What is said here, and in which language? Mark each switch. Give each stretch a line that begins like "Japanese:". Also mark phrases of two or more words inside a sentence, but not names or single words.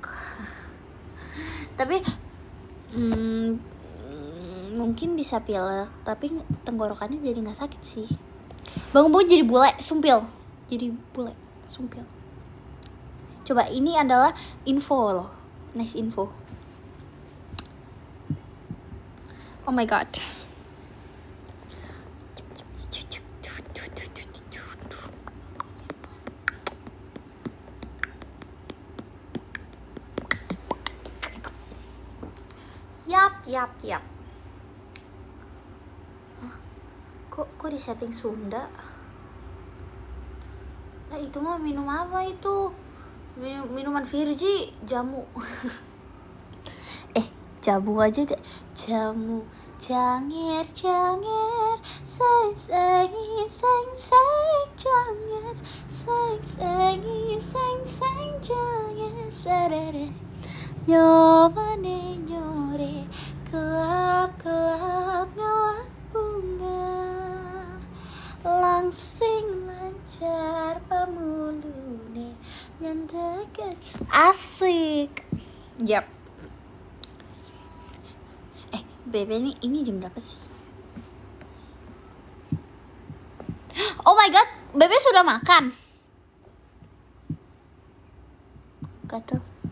Indonesian: Tapi mungkin bisa pilek, tapi tenggorokannya jadi nggak sakit sih. Bangun-bangun jadi bule, sumpil. Jadi bule, sumpil. Coba, ini adalah info loh,
English: nice info. Oh my god.
Indonesian: Yap. Kok di setting Sunda? Nah, itu mah minum apa itu? Minuman Virgi, jamu. Jamu aja deh.
Balinese: Jamu janger janger, sang janger, sang janger, sarere. Nyobane nyore, kelap ngelap bunga, langsing lancar pamulune nyandakan.
Indonesian: Asik. Yap. Bebe, ini jam berapa sih?
English: Oh my god,
Indonesian: Bebe sudah makan? Gatel.